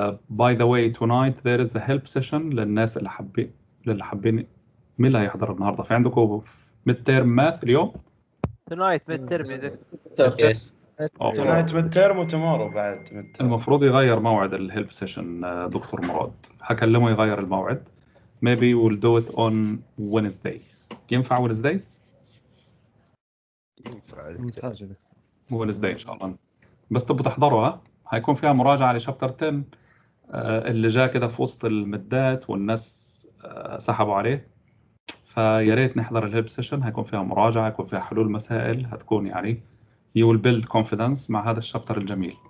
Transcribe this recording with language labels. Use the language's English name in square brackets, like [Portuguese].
[English] By the way, tonight there is a help session [Arabic] للناس اللي حابين. مين اللي هيحضر النهارده؟ في عندكم mid term math اليوم؟ [English] tonight mid term يا yes. tonight mid term وتمارو بعد mid term. [Arabic] المفروض يغير موعد الهيلب سيشن دكتور مراد، هكلمه يغير الموعد. [English] Maybe we'll do it on Wednesday. ينفع Wednesday؟ [Arabic] ينفع Wednesday إن شاء الله. بس تبقوا تحضروا ها؟ هيكون فيها مراجعة لشابتر 10 اللي جاء كده في وسط المدات والناس سحبوا عليه. فيا ريت نحضر الهيلب سيشن، هيكون فيها مراجعة، هيكون فيها حلول مسائل، هتكون يعني [English] you will build confidence [Arabic] مع هذا الشابتر الجميل.